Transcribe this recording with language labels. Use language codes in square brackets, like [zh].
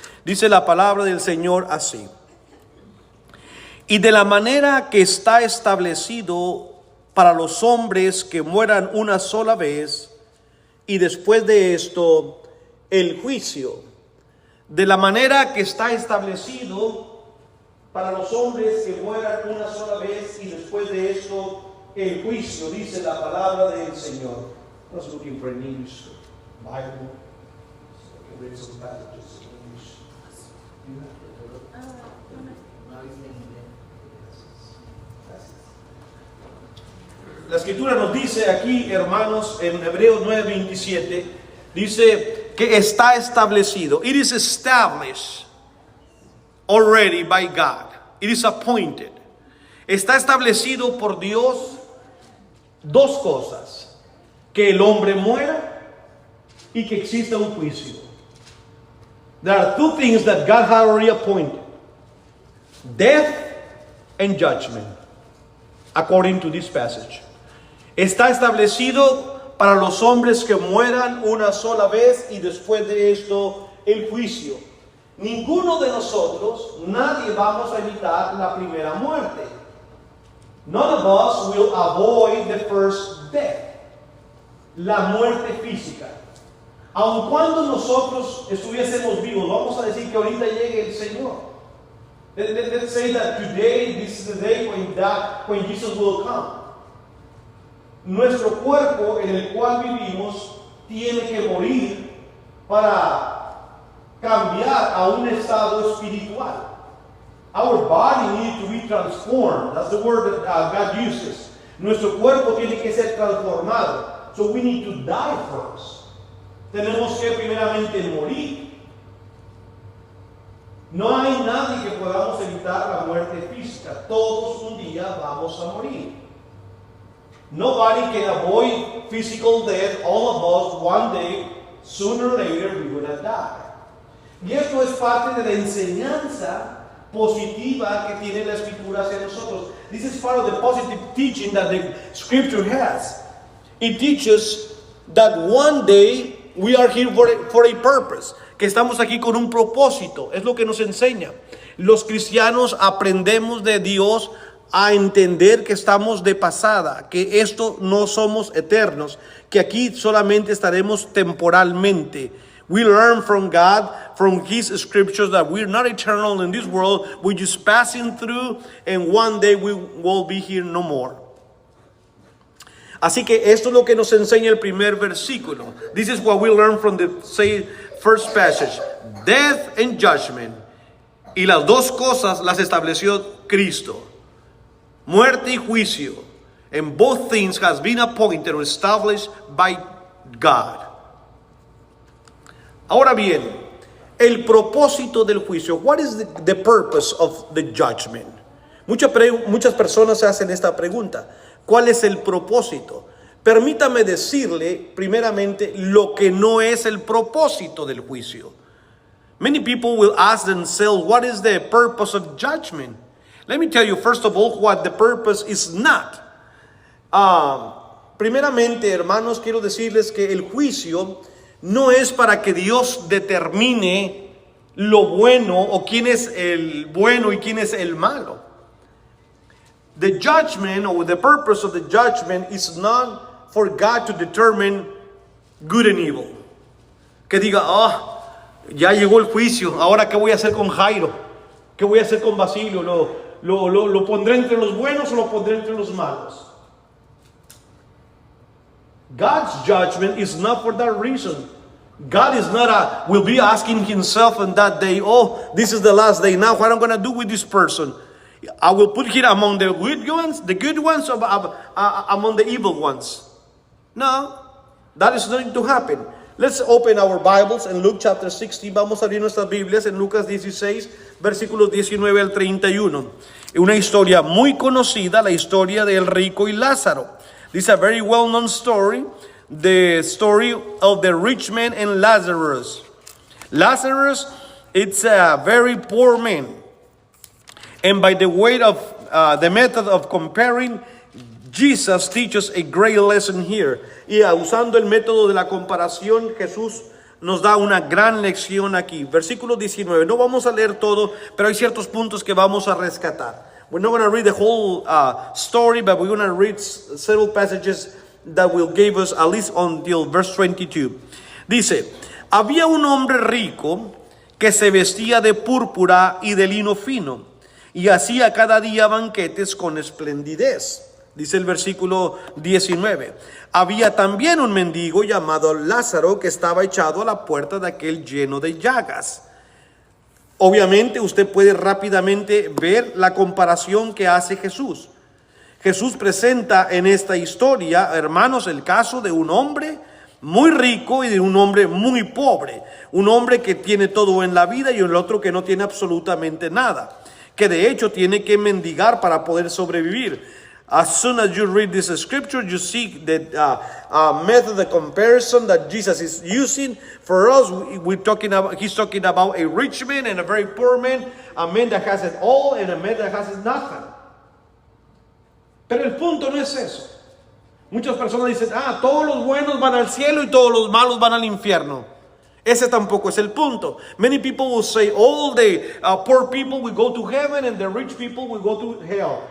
[es] Dice la palabra del Señor así: y de la manera que está establecido para los hombres que mueran una sola vez, y después de esto el juicio. De la manera que está establecido para los hombres que mueran una sola vez, y después de esto el juicio, dice la palabra del Señor. [en] I was looking for an English Bible, so I can read some passages in English. [es] La escritura nos dice aquí, hermanos, en Hebreos 9:27, dice que está establecido. [en] It is established already by God. It is appointed. [es] Está establecido por Dios dos cosas: que el hombre muera y que exista un juicio. [en] There are two things that God had already appointed: death and judgment, according to this passage. [es] Está establecido para los hombres que mueran una sola vez y después de esto el juicio. Ninguno de nosotros, nadie vamos a evitar la primera muerte. [en] None of us will avoid the first death, [es] la muerte física. Aun cuando nosotros estuviésemos vivos, vamos a decir que ahorita llegue el Señor. [en] Let's say that today, this is the day when Jesus will come. [es] Nuestro cuerpo en el cual vivimos tiene que morir para cambiar a un estado espiritual. [en] Our body needs to be transformed. That's the word that God uses. [es] Nuestro cuerpo tiene que ser transformado. [en] So we need to die first. [es] Tenemos que primeramente morir. No hay nadie que podamos evitar la muerte física. Todos un día vamos a morir. [en] Nobody can avoid physical death. All of us, one day, sooner or later, we're going to die. [es] Y esto es parte de la enseñanza positiva que tiene la Escritura hacia nosotros. [en] This is part of the positive teaching that the Scripture has. It teaches that one day we are here for a purpose. [es] Que estamos aquí con un propósito. Es lo que nos enseña. Los cristianos aprendemos de Dios a entender que estamos de pasada, que esto no somos eternos, que aquí solamente estaremos temporalmente. [en] We learn from God, from His scriptures, that we're not eternal in this world. We're just passing through, and one day we will be here no more. [es] Así que esto es lo que nos enseña el primer versículo. [en] This is what we learn from the first passage: death and judgment. [es] Y las dos cosas las estableció Cristo: muerte y juicio. [en] And both things has been appointed or established by God. [es] Ahora bien, el propósito del juicio. [en] What is the purpose of the judgment? [es] Muchas personas se hacen esta pregunta. ¿Cuál es el propósito? Permítame decirle primeramente lo que no es el propósito del juicio. [en] Many people will ask themselves, what is the purpose of judgment? Let me tell you, first of all, what the purpose is not. [es] Primeramente, hermanos, quiero decirles que el juicio no es para que Dios determine lo bueno o quién es el bueno y quién es el malo. The judgment, or the purpose of the judgment, is not for God to determine good and evil. Que diga, ya llegó el juicio, ahora ¿qué voy a hacer con Jairo? ¿Qué voy a hacer con Basilio? ¿Lo pondré entre los buenos o lo pondré entre los malos? [en] God's judgment is not for that reason. God is not will be asking himself on that day, oh, this is the last day. Now what I'm going to do with this person? I will put him among the good ones, or among the evil ones. No, that is not going to happen. Let's open our Bibles in Luke chapter 16. [es] Vamos a abrir nuestras Biblias en Lucas 16, versículos 19 al 31. Una historia muy conocida, la historia del rico y Lázaro. [en] This is a very well-known story, the story of the rich man and Lazarus. Lazarus, it's a very poor man. And by the way of the method of comparing, Jesus teaches a great lesson here. [es] Y usando el método de la comparación, Jesús nos da una gran lección aquí. Versículo 19. No vamos a leer todo, pero hay ciertos puntos que vamos a rescatar. [en] We're not going to read the whole story, but we're going to read several passages that will give us at least until verse 22. [es] Dice, había un hombre rico que se vestía de púrpura y de lino fino, y hacía cada día banquetes con esplendidez. Dice el versículo 19. Había también un mendigo llamado Lázaro que estaba echado a la puerta de aquel lleno de llagas. Obviamente usted puede rápidamente ver la comparación que hace Jesús. Jesús presenta en esta historia, hermanos, el caso de un hombre muy rico y de un hombre muy pobre. Un hombre que tiene todo en la vida y el otro que no tiene absolutamente nada, que de hecho tiene que mendigar para poder sobrevivir. [en] As soon as you read this scripture, you see the method of comparison that Jesus is using. For us, he's talking about a rich man and a very poor man, a man that has it all and a man that has nothing. [es] Pero el punto no es eso. Muchas personas dicen, todos los buenos van al cielo y todos los malos van al infierno. Ese tampoco es el punto. [en] Many people will say all the poor people will go to heaven and the rich people will go to hell.